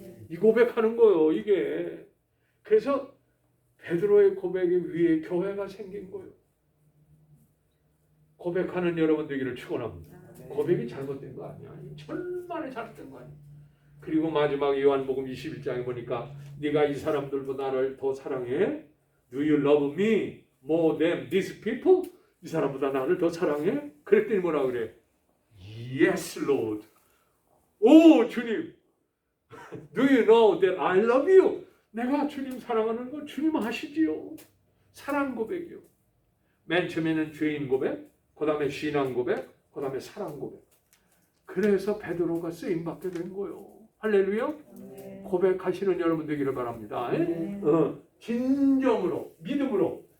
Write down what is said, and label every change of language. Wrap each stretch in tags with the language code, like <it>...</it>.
<ko>이 고백하는 거예요, 이게. 그래서 베드로의 고백에 위에 교회가 생긴 거예요. 고백하는 여러분 되기를 축원합니다. 고백이 잘못된 거 아니야. 천만에 잘못된 거 아니야. 그리고 마지막 요한복음 21장에 보니까 네가 이 사람들보다 나를 더 사랑해?</ko> <en>Do you love me more than these people?</en> <ko>이 사람보다 나를 더 사랑해? 그랬더니 뭐라 그래?</ko> <en>Yes, Lord.</en> <ko>오, 주님.</ko> <en>Do you know that I love you?</en> <ko>내가 주님 사랑하는 건 주님 아시지요. 사랑 고백이요. 맨 처음에는 죄인 고백, 그 다음에 신앙 고백, 그 다음에 사랑 고백. 그래서 베드로가 쓰임받게 된 거예요. 할렐루야. 고백하시는 여러분 되기를 바랍니다. 진정으로, 믿음으로.</ko>